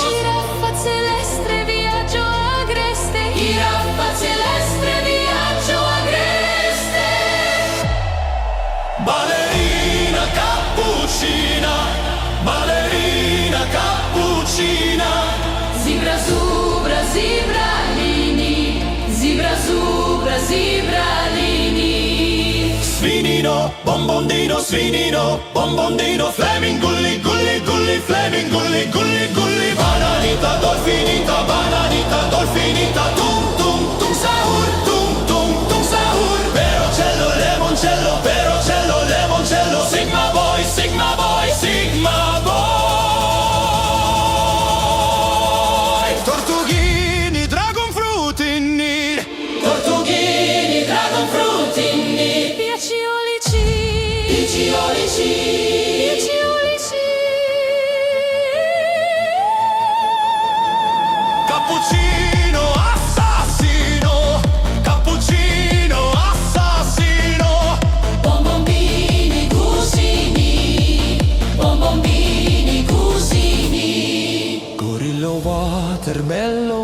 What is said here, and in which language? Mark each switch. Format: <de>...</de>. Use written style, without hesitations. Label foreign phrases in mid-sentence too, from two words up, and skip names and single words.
<it>Giraffa celeste viaggio agreste, giraffa celeste viaggio agreste. Ballerina cappuccina, ballerina cappuccina. Zebra subra zebralini, zebra subra zebralini. Sfinino, bombondino, sfinino, bombondino, flaming gulli, gulli, gulli, flaming gulli, gulli, gulli. Bananita, dolfinita, bananita, dolfinita, tum, tum, tum, sahur, tum, tum, tum, sahur. Perocello, lemoncello, perocello, lemoncello,</it> <en>sigma boy, sigma boy, sigma boy. Tortughini, dragon fruit in need. Tortughini, dragon fruit in need.</en> <it>Piaciolici, piaciolici, piaciolici. Cappuccino assassino, cappuccino assassino. Bonbombini cusini, bonbombini cusini. Gorillo watermelon</it>